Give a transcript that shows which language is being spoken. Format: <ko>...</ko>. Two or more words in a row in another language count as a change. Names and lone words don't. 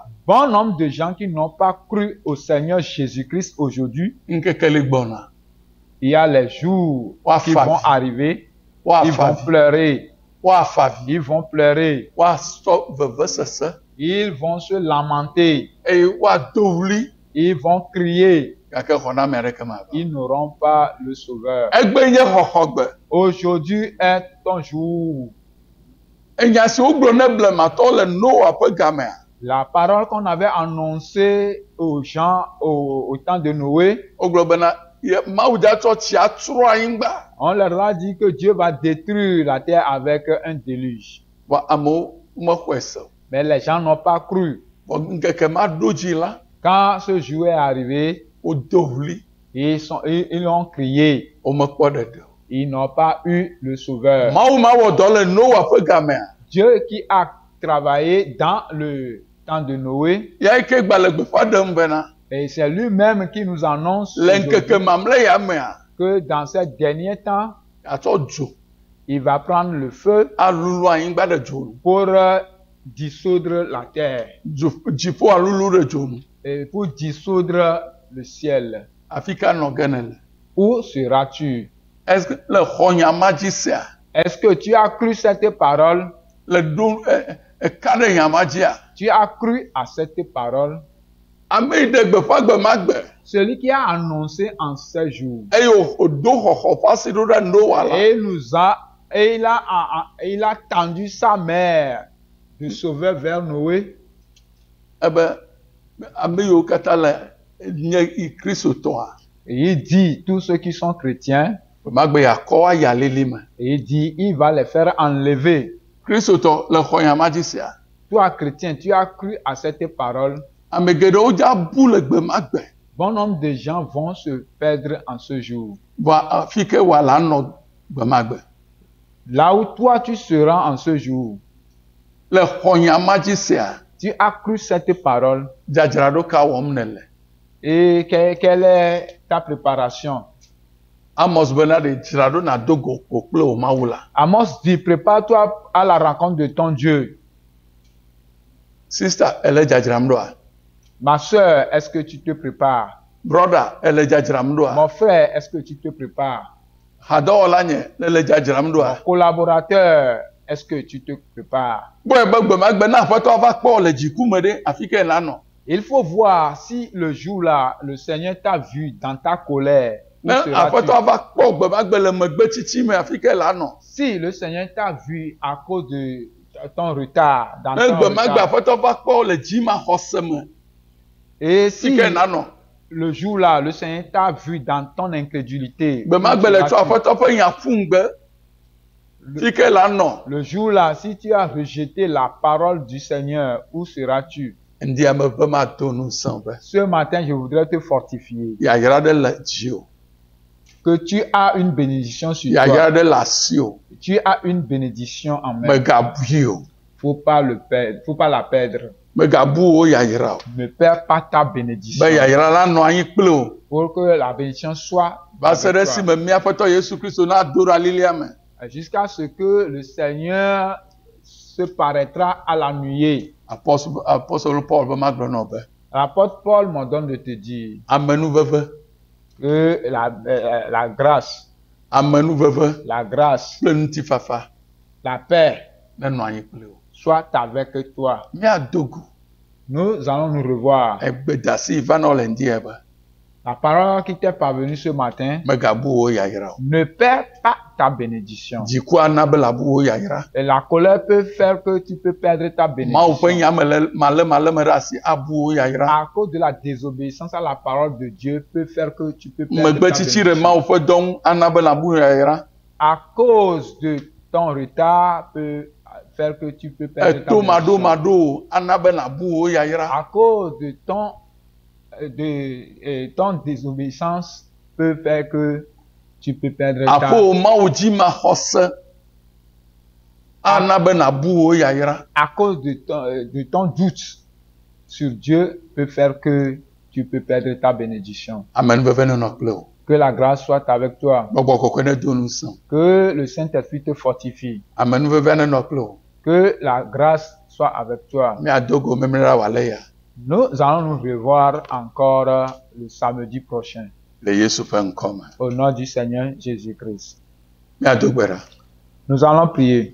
<fr>Bon nombre de gens qui n'ont pas cru au Seigneur Jésus-Christ aujourd'hui,</fr> <ee>Ŋkeke li gbɔna.</ee> <fr>il y a les jours qui</fr> <ee>Woafa</ee> <fr>vont</fr> <ee>avi.</ee> <fr>arriver, ils</fr> <ee>Woafa</ee> <fr>vont</fr> <ee>avi.</ee> <fr>pleurer,</fr> <ee>Woafa avi.</ee> <fr>ils vont pleurer,</fr> <ee>Woasɔ vevesese.</ee> <fr>ils vont se lamenter,</fr> <ee>Eye woado wli.</ee> <fr>ils vont crier,</fr> <ee>Gake xɔna ame aɖeke mava.</ee> <fr>ils n'auront pas le Sauveur.</fr> <ee>Egbe nye xɔxɔgbe.</ee> <fr>Aujourd'hui est ton jour.</fr> <ee>Enya si wogblɔ ne blematɔwo le Noa ƒe gamea.</ee> <fr>La parole qu'on avait annoncée aux gens au temps de Noé,</fr> <ee>Wogblɔ bena Mawu dza tsɔ tsia trɔ anyigba.</ee> <fr>on leur a dit que Dieu va détruire la terre avec un déluge.</fr> <ee>Vɔ amewo mexɔe se o.</ee> <fr>Mais les gens n'ont pas cru.</fr> <ee>Vɔ ŋkeke ma ɖo dzi la.</ee> <fr>Quand ce jour est arrivé,</fr> <ee>wodo ɣli,</ee> <fr>Ils ont crié.</fr> <ee>womekpɔ ɖeɖe o.</ee> <fr>Ils n'ont pas eu le sauveur.</fr> <ee>Mawu ma wɔ dɔ le Noa ƒe gamea.</ee> <fr>Dieu qui a travaillé dans le temps de Noé,</fr> <ee>Ya ke gbalẽ gbeƒã ɖem bena</ee> <fr>et c'est lui-même qui nous annonce</fr> <ee>le ŋkeke</ee> <fr>aujourd'hui</fr> <ee>mamlɛ ya mea</ee> <fr>que dans ces derniers temps,</fr> <ee>atsɔ dzo</ee> <fr>il va prendre le feu</fr> <ee>alulu anyigba ɖe dzo nu.</ee> <fr>pour dissoudre la terre</fr> <ee>Dziƒo alulu ɖe dzo nu.</ee> <fr>et pour dissoudre le ciel.</fr> <ee>Afi ka nɔ ge ne le.</ee> <fr>Où seras-tu? Est-ce que</fr> <ee>le xɔ nyama dzi sea</ee> <fr>Est-ce que tu as cru cette parole?</fr> <ee>le ɖo ka ɖe nyama dzia?</ee> <fr>Tu as cru à cette parole?</fr> <ee>Ame yi ɖe gbeƒã gbe ma gbe</ee> <fr>Celui qui a annoncé en ces jours.</fr> <ee>eye wòdo xɔxɔ ƒe asi ɖo ɖe Noa la.</ee> <fr>Et il a tendu sa mère de sauver vers Noé.</fr> <ee>Ebe ame yiwo katã le nye kristotɔa</ee> <fr>Et il dit, tous ceux qui sont chrétiens,</fr> <ee>gbe ma gbe yakɔ ayi alili me.</ee> <fr>et il dit, il va les faire enlever.</fr> <ee>Kristotɔ le xɔ nyama dzi sia.</ee> <fr>Toi, chrétien, tu as cru à cette parole.</fr> <ee>Ame geɖewo dze abu le gbe ma gbe.</ee> <fr>Bon nombre de gens vont se perdre en ce jour.</fr> <ee>Vɔ afi ke wòala nɔ gbe ma gbe.</ee> <fr>Là où toi tu seras en ce jour,</fr> <ee>Le xɔ nyama dzi sia</ee> <fr>tu as cru cette parole.</fr> <ee>dzadzraɖo ka wɔm nele.</ee> <fr>Et quelle est ta préparation?</fr> <ee>Amos bena ɖe dzraɖo na do go kple wò Mawu la.</ee> <fr>Amos dit, prépare-toi à la rencontre de ton Dieu.</fr> <ee>Sista ele dzadzram ɖoa.</ee> <fr>Ma soeur, est-ce que tu te prépares?</fr> <ee>Broda ele dzadzram ɖoa.</ee> <fr>Mon frère, est-ce que tu te prépares?</fr> <ee>Hadɔwɔla nye ele dzadzram</ee> <fr>Mon</fr> <ee>ɖoa.</ee> <fr>collaborateur, est-ce que tu te prépares?</fr> <ee>Gbɔe be gbe ma gbe na aƒetɔ va kpɔ le dziku me ɖe afi ke la nɔ.</ee> <fr>Il faut voir si le jour-là, le Seigneur t'a vu dans ta colère. Où</fr> <ee>Ne</ee> <fr>seras-tu?</fr> <ee>aƒetɔ va kpɔ gbe ma gbe le megbe tsitsi me afi ke la nɔ.</ee> <fr>Si le Seigneur t'a vu à cause de ton retard, dans</fr> <ee>Ne</ee> <fr>ton</fr> <ee>gbe ma gbe</ee> <fr>retard,</fr> <ee>aƒetɔ va kpɔ le dzimaxɔse me</ee> <fr>et</fr> <ee>afi si ke la nɔ.</ee> <fr>le jour-là, le Seigneur t'a vu dans ton incrédulité,</fr> <ee>Gbe ma</ee> <fr>où</fr> <ee>gbe le tsɔ</ee> <fr>seras-tu?</fr> <ee>aƒetɔ ƒe nya ƒu ŋgbe afi ke la nɔ.</ee> <fr>Le jour-là, si tu as rejeté la parole du Seigneur, où seras-tu?</fr> <ee>Ŋdi ame ƒe ma do ŋusẽ be</ee> <fr>Ce matin, je voudrais te fortifier</fr> <ee>yayra ɖe le dziwò.</ee> <fr>que tu as une bénédiction sur</fr> <ee>Yayra</ee> <fr>toi.</fr> <ee>ɖe le asiwò.</ee> <fr>Tu as une bénédiction en main.</fr> <ee>Megabui o.</ee> <fr>Faut pas le perdre, faut pas la perdre.</fr> <ee>Megabu wo yayra o.</ee> <fr>Ne perds pas ta bénédiction.</fr> <ee>Be yayra la nɔ anyi kple o.</ee> <fr>Pour que la bénédiction soit</fr> <ee>Va se ɖe</ee> <fr>avec</fr> <ee>si</ee> <fr>toi.</fr> <ee>me mía Aƒetɔ Yesu Kristo na do ɖe alilia me.</ee> <fr>Jusqu'à ce que le Seigneur se paraîtra à la nuée.</fr> <ee>Apɔstɔl Paul be ma gblɔ nɔ be</ee> <fr>L'apôtre Paul m'ordonne de te dire</fr> <ee>amenuveve,</ee> <fr>que la grâce,</fr> <ee>amenuveve</ee> <fr>la grâce,</fr> <ee>kple ŋutifafa</ee> <fr>la paix</fr> <ee>nenɔ anyi kple o.</ee> <fr>soit avec toi.</fr> <ee>Míado go</ee> <fr>Nous allons nous revoir.</fr> <ee>egbedasi va nɔ le ŋdi be</ee> <fr>La parole qui t'est parvenue ce matin,</fr> <ee>megabu wo yayra o.</ee> <fr>ne perds pas ta bénédiction.</fr> <ee>Dziku ana be labu wo yayra.</ee> <fr>Et la colère peut faire que tu peux perdre ta</fr> <ee>Mawu ƒe</ee> <fr>bénédiction.</fr> <ee>nya me le maleme ɖe asi abu wo yayra.</ee> <fr>À cause de la désobéissance à la parole de Dieu peut faire que tu peux perdre ta</fr> <ee>Megbetsitsi ɖe</ee> <fr>bénédiction.</fr> <ee>Mawu ƒe dɔ ŋu ana be labu wo yayra.</ee> <fr>À cause de ton retard peut faire que tu peux perdre ta</fr> <ee>Eto</ee> <fr>bénédiction.</fr> <ee>maɖo ana be labu wo yayra.</ee> <fr>À cause de ton désobéissance peut faire que tu peux perdre ta</fr> <ee>Aƒo Mawu dzi ma xɔse ana be nabu wo yayra.</ee> <fr>à cause de ton doute sur Dieu peut faire que tu peux perdre ta bénédiction.</fr> <ee>Amenuveve nenɔ kple o.</ee> <fr>Que la grâce soit avec toi.</fr> <ee>Gbɔgbɔ kɔkɔe ne do ŋusẽ.</ee> <fr>Que le Saint-Esprit te fortifie.</fr> <ee>Amenuveve nenɔ kple o.</ee> <fr>Que la grâce soit avec toi.</fr> <ee>Míado go memlera wòale ya</ee> <fr>Nous allons nous revoir encore le samedi prochain.</fr> <ee>le Yesu ƒe ŋkɔ me.</ee> <fr>Au nom du Seigneur Jésus-Christ.</fr> <ee>Míado gbe ɖa.</ee> <fr>Nous allons prier.</fr>